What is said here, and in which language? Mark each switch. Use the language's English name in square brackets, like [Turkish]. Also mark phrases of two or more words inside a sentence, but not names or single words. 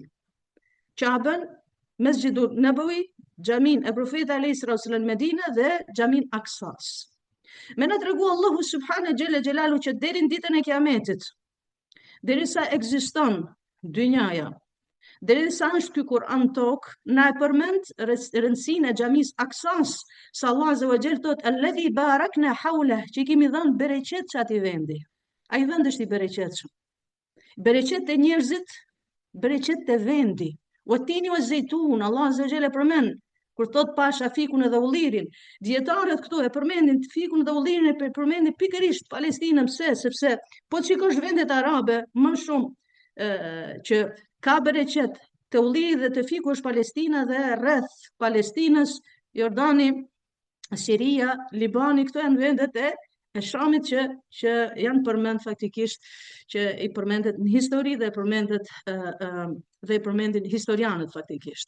[Albanian] Qabën, Mesgjidul Nabawi, xhamin e Profetit [Arabic] عليه السلام [Albanian] në Medinë dhe xhamin Aksas. Me na tregu Allahu [Arabic] سبحانه جل جلاله [Albanian] që deri në ditën e Kiametit, derisa ekziston dynjaja, derisa është ky Kur'an tokë, na e përmend rëndësinë e xhamisë Aksas, sa Allah [Arabic] عز وجل [Albanian] thot [Arabic] الذي باركنا حوله, [Albanian] që i kemi dhënë bereqet çati vendi. Ai vend është i bereqetshëm. Bereqet e njerëzit, bereqet e vendi. [Arabic] والتين والزيتون, [Albanian] Allah [Arabic] عز وجل [Albanian] e përmend kur thot pasha fikun edhe ullirin. Dietarët këtu e përmendin fikun dhe ullirin, e përmendin pikërisht Palestinën. Pse? Sepse po të shikosh vendet arabe, më shumë që ka bereqet të ulliri dhe të fiku është Palestina, dhe rreth Palestinës, Jordani, Siria, Libani, këto janë vendet e Shamit që janë përmend faktikisht, që i përmendet në histori dhe i përmendin historianët faktikisht.